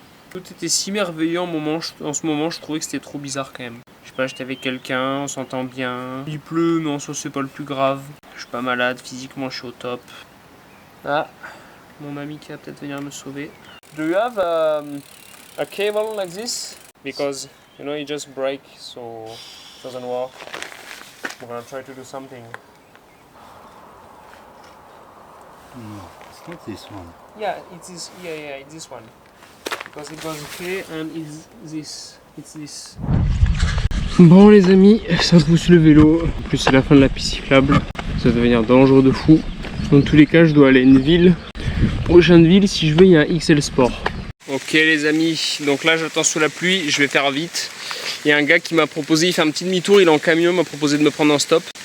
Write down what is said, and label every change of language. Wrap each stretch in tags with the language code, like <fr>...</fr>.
<fr>Tout était si merveilleux en ce moment, je trouvais que c'était trop bizarre quand même. Je sais pas, j'étais avec quelqu'un, on s'entend bien. Il pleut, mais en soi c'est pas le plus grave. Je suis pas malade, physiquement je suis au top. Ah, mon ami qui va peut-être venir me sauver.</fr> <en>Do you have a cable like this? Because, you know, it just break, so it doesn't work. We're gonna try to do something. No, it's not this one. Yeah, it is. Yeah, it's this one. Because it was okay and it's this.</en> <fr>Bon les amis, ça pousse le vélo. En plus c'est la fin de la piste cyclable. Ça va devenir dangereux de fou. Dans tous les cas, je dois aller à une ville. Prochaine ville, si je veux, il y a un XL Sport. Ok les amis, donc là j'attends sous la pluie, je vais faire vite. Il y a un gars qui m'a proposé, il fait un petit demi-tour, il est en camion, il m'a proposé de me prendre en stop.</fr>